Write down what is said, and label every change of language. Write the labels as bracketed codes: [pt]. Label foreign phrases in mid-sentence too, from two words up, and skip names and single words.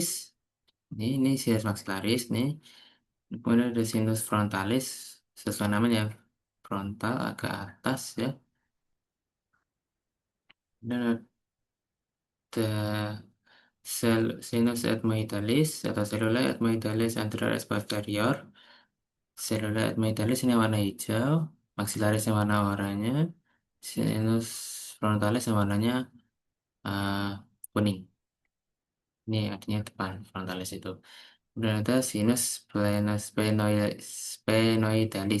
[id] Ini [la] sinus maxillaris [id] nih. Kemudian ada [la] sinus frontalis, [id] sesuai namanya frontal agak atas ya. Dan ada [la] Sinus ethmoidalis [id] atau [la] cellula ethmoidalis anterior posterior. Cellula ethmoidalis [id] ini warna hijau, maxillaris yang warna oranye, [la] sinus frontalis [id] yang warnanya uh, kuning. Ini artinya depan frontalis itu. Kemudian ada [la] sinus sphenoidalis.